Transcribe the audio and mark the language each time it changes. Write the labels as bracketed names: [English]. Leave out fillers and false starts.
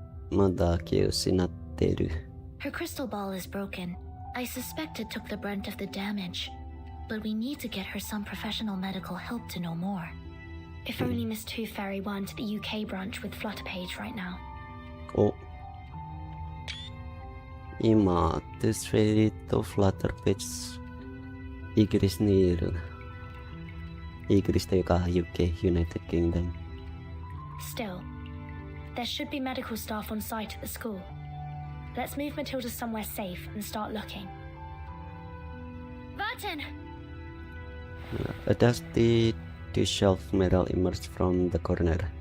[Japanese] まだ気を失っている。 [English] Her crystal ball is broken. I suspect it took the brunt of the damage. But we need to get her some professional medical help to know more. If only Miss Tooth Fairy went to the UK branch with Flutterpage right now. [Japanese] お。今、トゥースフェリーとフラッターページ、イギリスにいる。イギリスというか UK, United Kingdom. [English] Still, there should be medical staff on site at the school. Let's move Matilda somewhere safe and start looking. Burton! A dusty two-shelf medal emerged from the corner.